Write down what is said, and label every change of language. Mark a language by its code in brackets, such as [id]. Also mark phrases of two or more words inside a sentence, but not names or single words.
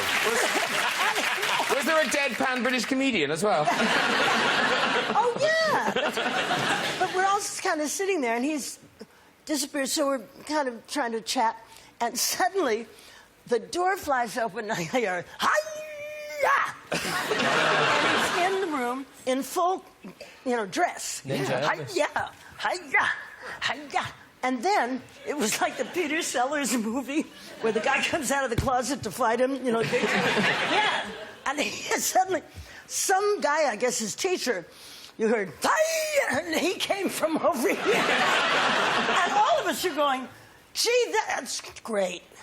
[en] Was there a deadpan British comedian as well? Oh, yeah. But we're all just kind of sitting there, and he's disappeared, so we're kind of trying to chat, and suddenly the door flies open, and I hear, hi-ya! And he's in the room in full, you know, dress. Ninja Elvis. Hi-ya! Hi-ya! Hi-ya! And then it was like the Peter Sellers movie where the guy comes out of the closet to fight him, you know. Yeah. And suddenly, some guy, I guess his teacher, you heard, hi! And he came from over here. And all of us are going, gee, that's great.